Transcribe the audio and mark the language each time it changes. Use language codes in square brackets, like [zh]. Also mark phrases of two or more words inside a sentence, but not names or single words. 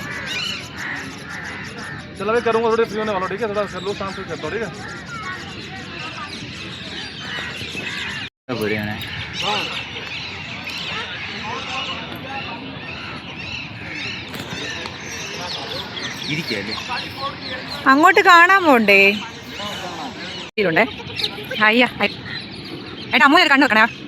[hi] चलो मैं करूँगा, थोड़ी फ्री होने वाला, ठीक है? थोड़ा कर लो, शाम से करता हूँ, ठीक है? [ml] അങ്ങോട്ട് കാണാൻ പോണ്ടേ? അയ്യ ഏട്ടാ അമ്മ കണ്ടു വെക്കണേ.